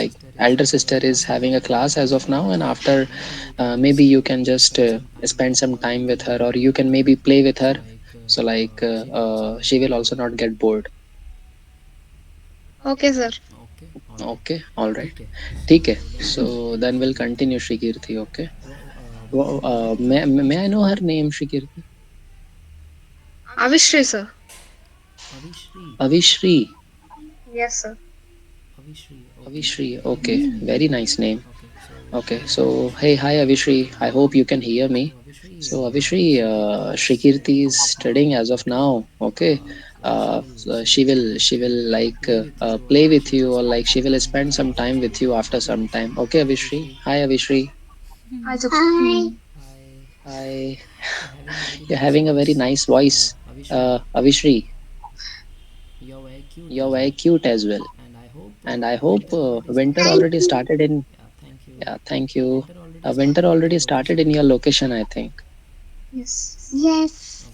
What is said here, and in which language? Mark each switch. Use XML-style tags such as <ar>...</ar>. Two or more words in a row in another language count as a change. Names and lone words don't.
<en>like sister is elder having a sister is class as having of a now. class as of now, and after Maybe you can maybe just you can just spend spend some some time time with with her, her, or or you you can can maybe play with so her. like So like she she will will also also not not get get bored. bored. Okay, sir. Okay. All right. Okay, all right.</en> <hi>ठीक है. So ठीक है.</hi> <en>let's So continue, then we'll Shrikirti. continue, Shrikirti. Okay. What is the name of your May I know sister? her name, Shrikirti? Avishri, sir. Avishri. Avishri. Yes, sir. Avishri. Okay. Avishri. Very Okay, nice name. very nice name. Okay. So Okay, hey, hi so hey, Avishri. hi Avishri. I hope you can hear So me. Avishri, So Avishri, Shrikirti is studying Shrikirti is as of now. studying as of Okay. now. Okay, so She will she like will like play with you, or play like with she will you, or spend like she some will time with spend you some after time some with you time. after Okay. some time. Okay, Hi Avishri. Avishri. Hi Avishri. Hi, sir. Hi. Hi. Hi. You're having a very You're nice having a very voice. nice voice, Avishri, Avishri. you're very cute You're as well. very cute as well, And I hope and I hope winter already winter started. Thank already you. started in. Yeah, thank you. Yeah, thank you. Winter already Winter started in your already started location. in your location, I think. Yes. Yes.</en>